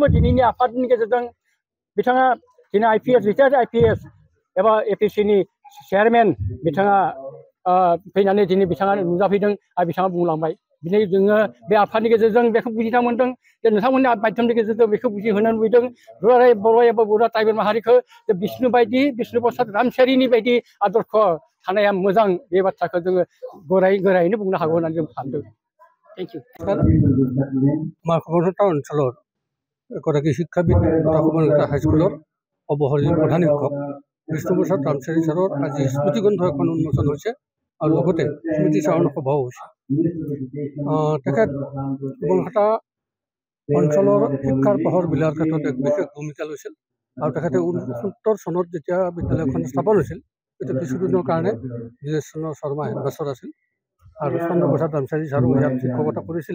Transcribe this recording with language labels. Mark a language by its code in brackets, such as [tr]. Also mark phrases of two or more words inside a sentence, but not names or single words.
[brx] दिनैनि आफादनि गेजेरजों बिथाङा दिनै [en] retired IPS [brx] एबा एपिएससिनि चेयारमेन बिथाङा फैनानै दिनै बिथाङा नुजाफैदों आरो बिथाङा बुंलांबाय दिनै जोङो बे आफादनि गेजेरजों बेखौ बुजिना मोन्दों जे नोंथांमोननि माध्यमनि गेजेरजों बेखौ बुजिहोनो लुबैदों दुलाराय बर' एबा बर' ट्राइबेल माहारिखौ जे बिष्णु प्रसाद रामचारिनि बायदि आदर्श थानाया मोजां बे बाथ्राखौ जोङो गोरायैनो बुंनो हागौ होननानै जों सानदों [en] thank you. [brx] माखुमटा ओनसोलाव [as] এগৰাকী শিক্ষাবিদ তথা সমন্বিত হাইস্কুলৰ অৱসৰী প্ৰধান শিক্ষক বিষ্ণুপ্ৰসাদ ৰামচাৰী ছাৰৰ আজি স্মৃতিগ্ৰন্থ এখন উন্মোচন হৈছে আৰু লগতে স্মৃতি চাৰণ সভাও হৈছে। তেখেত বনহাটা অঞ্চলৰ শিক্ষাৰ পোহৰ বিলাৰ ক্ষেত্ৰত এক বিশেষ ভূমিকা লৈছিল আৰু তেখেতে 69 চনত যেতিয়া বিদ্যালয়খন স্থাপন হৈছিল তেতিয়া কিছুদিনৰ কাৰণে দীনেশ চন্দ্ৰ শৰ্মা হেডমাষ্টাৰ আছিল আৰু চন্দ্ৰপ্ৰসাদ ৰামচাৰী ছাৰো ইয়াত শিক্ষকতা কৰিছিল।